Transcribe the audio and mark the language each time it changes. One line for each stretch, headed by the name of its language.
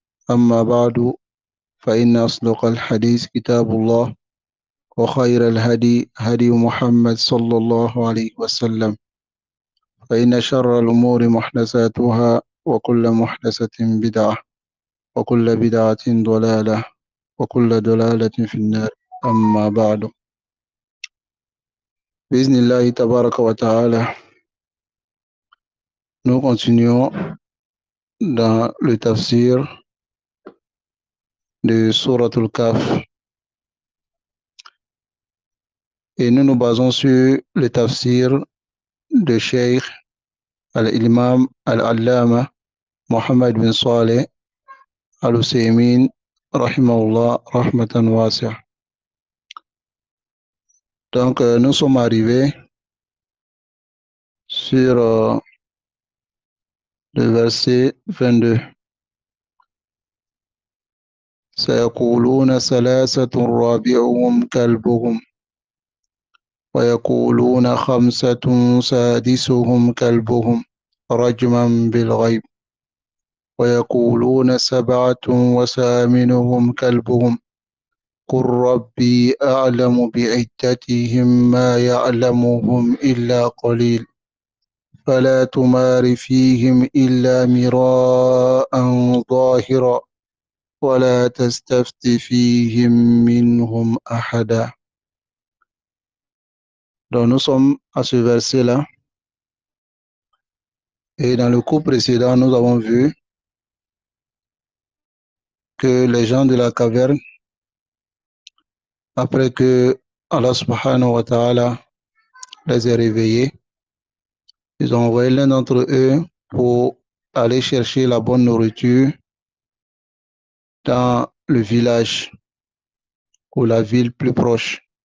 Arabic: أما بعد، فإن أصدق الحديث كتاب الله، وخير الهدي هدي محمد صلى الله عليه وسلم، فإن شر الأمور محدثاتها وكل محدثة بدعة وكل بدعة ضلالة وكل ضلالة في النار. أما بعد، بإذن الله تبارك وتعالى,
French: nous continuons dans le tafsir de Surat al-Kaf et nous nous basons sur le tafsir de Cheikh al-Imam al-Allama Mohammed bin Saleh Al-Husaymin
Arabic: rahimahullah rahmatan wasi'a.
French: Donc nous sommes arrivés sur le verset 22.
Arabic: سيقولون ثلاثة رابعهم كلبهم ويقولون خمسة سادسهم كلبهم رجما بالغيب ويقولون سبعة وثامنهم كلبهم قل ربي أعلم بعدتهم ما يعلمهم إلا قليل فلا تمار فيهم إلا مراء ظاهرا ولا تستفت فيهم منهم أحدا.
French: Donc nous sommes à ce verset-là, et dans le cours précédent nous avons vu que les gens de la caverne, après que Allah subhanahu wa ta'ala les ait réveillés, ils ont envoyé l'un d'entre eux pour aller chercher la bonne nourriture dans le village ou la ville plus proche.